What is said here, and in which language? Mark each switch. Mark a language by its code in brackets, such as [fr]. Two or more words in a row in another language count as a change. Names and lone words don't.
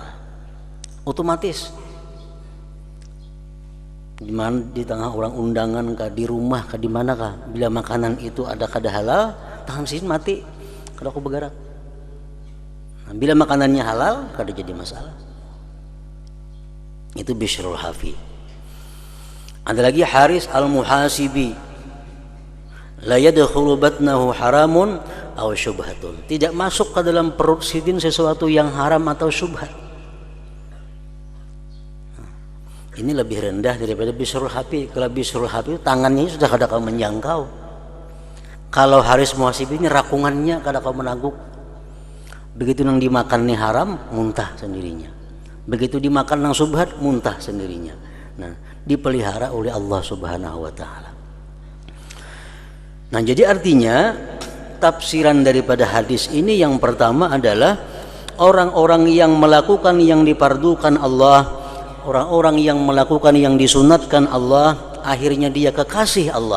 [bjn] Otomatis di tengah orang undangan kah, di rumah kah, di mana kah, bila makanan itu ada kada halal, tangan sidin mati, kada aku bergerak. Nah, bila makanannya halal, kada jadi masalah. [id] Itu Bishrul Hafi. Ada lagi Haris Al-Muhasibi, [ar] la yadkhulu batnahu haramun aw syubhatun. [id] Tidak masuk ke dalam perut sidin sesuatu yang haram atau syubhat. Ini lebih rendah daripada Bishrul Hafi. [bjn] Kalau Bishrul Hafi tangannya sudah kada kau menjangkau. Kalau Haris Muhasibi ini rakungannya kada kau menaguk. Begitu nang dimakan nih haram, [id] muntah sendirinya. [bjn] Begitu dimakan nang syubhat, muntah sendirinya. Nah, dipelihara oleh Allah [ar] Subhanahu wa taala. [id] Nah, jadi artinya tafsiran daripada hadis ini yang pertama adalah orang-orang yang melakukan yang dipardukan Allah, orang-orang yang melakukan yang disunatkan Allah, akhirnya dia kekasih Allah.